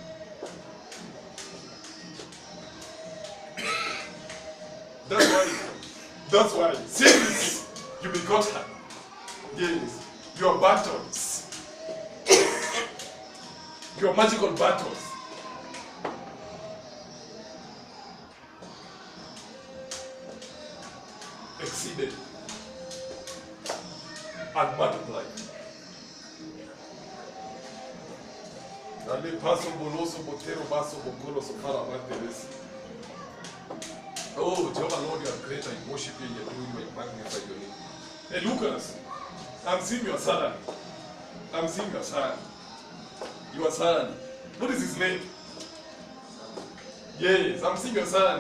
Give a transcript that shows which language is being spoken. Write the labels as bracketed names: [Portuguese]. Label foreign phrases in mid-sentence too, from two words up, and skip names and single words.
[English] That's why, since you begot her, yes, your battles, your magical battles, exceeded and multiplied. Ale paso boloso botero baso bokolo sofara manteles. Oh, Jehovah Lord, you are great. I worship you, you are doing you, I magnify your name. Hey Lucas, I'm seeing your son. I'm seeing your son. Your son. What is his name? Yes, I'm seeing your son.